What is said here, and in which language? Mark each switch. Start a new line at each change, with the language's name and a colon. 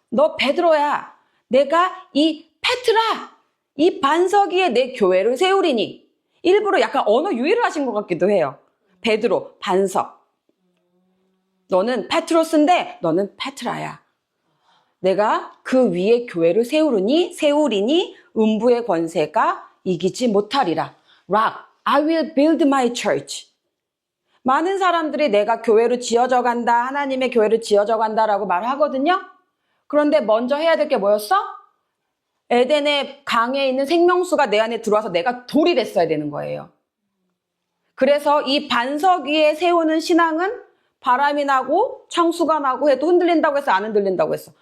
Korean: 너 베드로야. 내가 이 페트라, 이 반석 위에 내 교회를 세우리니. 일부러 약간 언어 유희를 하신 것 같기도 해요. 베드로, 반석. 너는 페트로스인데 너는 페트라야. 내가 그 위에 교회를 세우리니 음부의 권세가 이기지 못하리라.
English: Rock, I will build my church.
Korean: 많은 사람들이 내가 교회를 지어져 간다, 하나님의 교회를 지어져 간다라고 말하거든요. 그런데 먼저 해야 될 게 뭐였어? 에덴의 강에 있는 생명수가 내 안에 들어와서 내가 돌이 됐어야 되는 거예요. 그래서 이 반석 위에 세우는 신앙은 바람이 나고 창수가 나고 해도 흔들린다고 해서 안 흔들린다고 했어.